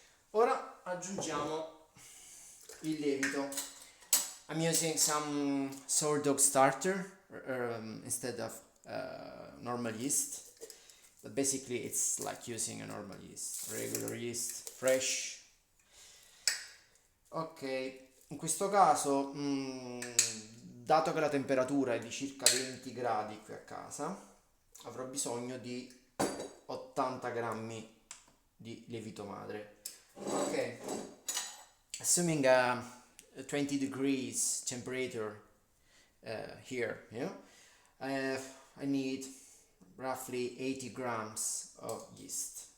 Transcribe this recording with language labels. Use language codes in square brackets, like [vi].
[it] Ora aggiungiamo il lievito. [en] I'm using some sourdough starter instead of normal yeast. But basically it's like using a normal yeast, regular yeast, fresh. [it] Ok, in questo caso, dato che la temperatura è di circa 20 gradi qui a casa, avrò bisogno di 80 grammi di lievito madre. [en] Ok, assuming a 20 degrees temperature here, I need roughly 80 grams of yeast.